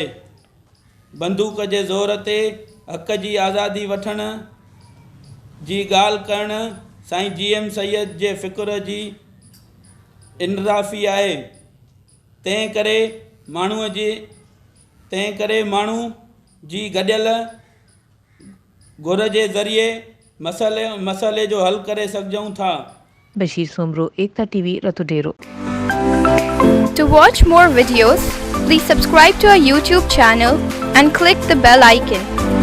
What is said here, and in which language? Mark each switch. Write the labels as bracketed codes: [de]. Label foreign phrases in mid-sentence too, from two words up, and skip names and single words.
[sd] बंदूक जे ज़ोर ते हक़ जी आज़ादी वठण जी ॻाल्हि करणु साईं GM सैयद जे फ़िक्र जी इनराफ़ी आहे। तंहिं करे माण्हू जी गॾियल घुर जे ज़रिए मसइले जो हल करे सघूं था। बशीर सोमरो, एकता TV, रतुडेरो। [en] To watch more videos, please subscribe to our YouTube channel and click the bell icon.